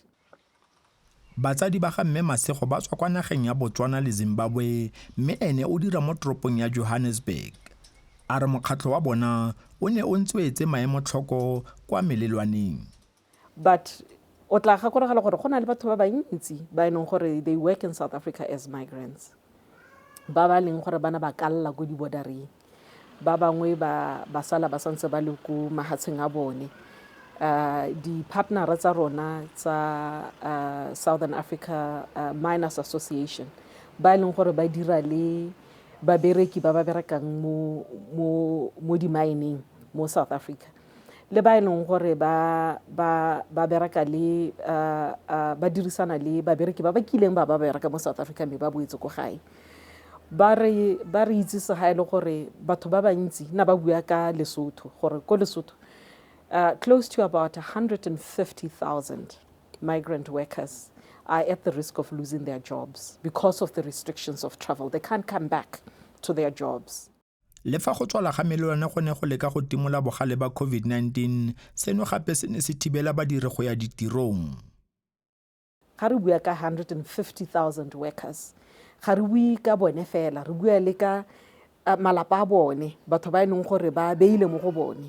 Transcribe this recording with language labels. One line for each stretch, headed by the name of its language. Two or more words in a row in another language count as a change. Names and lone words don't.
Tswana: Batsadi ba ga mme Masego ba tswa kwa nageng ya Botswana le Zimbabwe mme ene o dira mo toropong ya Johannesburg. A re mokgatlho wa bona o ne o ntswetse maemo tlhoko kwa melelwaneng. But o tla gakologelwa gore go na le batho ba bantsi ba e leng gore
English: they work in South Africa as migrants.
Tswana: Ba ba leng gore bana ba kalla go di-bordereng. Ba bangwe ba sala ba santse ba le ko mahatsheng a bone. di-partnera tsa rona tsa Southern Africa Miners Association ba e leng gore ba dira le babereki ba ba berekang mo di-mining mo South Africa, le ba e leng gore ba bereka le ba dirisana le babereki ba ba kileng ba bereka mo South Africa mme ba boetse ko gae. Ba re itsise ga e le gore batho ba bantsi na ba bua ka Lesotho gore ko Lesotho
English: close to about 150,000 migrant workers are at the risk of losing their jobs because of the restrictions of travel. They can't come back to their jobs.
Tswana: Le fa go tswala ga melelwane go ne go leka go timola bogale ba COVID-19, seno gape se ne se thibela badiri go ya ditirong. Ga re bua ka 150,000 workers, ga re bue ka bone fela, re bua le ka malapa a bone, batho ba e leng gore ba beile mo go bone.